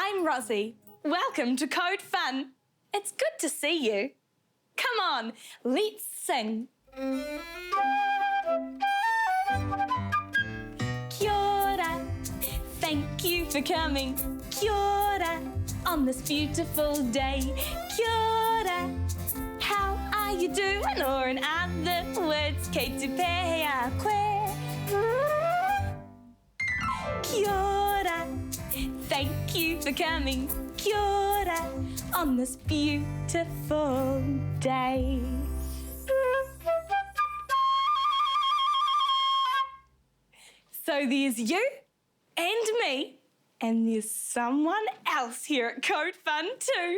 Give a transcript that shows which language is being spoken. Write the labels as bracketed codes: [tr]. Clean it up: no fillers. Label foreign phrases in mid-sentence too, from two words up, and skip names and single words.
[en] Rosie. Welcome to Code Fun. It's good to see you. Come on, let's sing. [mi] Kia ora, [en] thank you for coming. [mi] Kia ora, [en] on this beautiful day. [mi] Kia ora, [en] how are you doing? Or in other words, [mi] kei te pēhea koe. Kia ora, [en] thank you for coming. [mi] Kia ora, [en] on this beautiful day. So there's you and me, and there's someone else here at Code Fun too.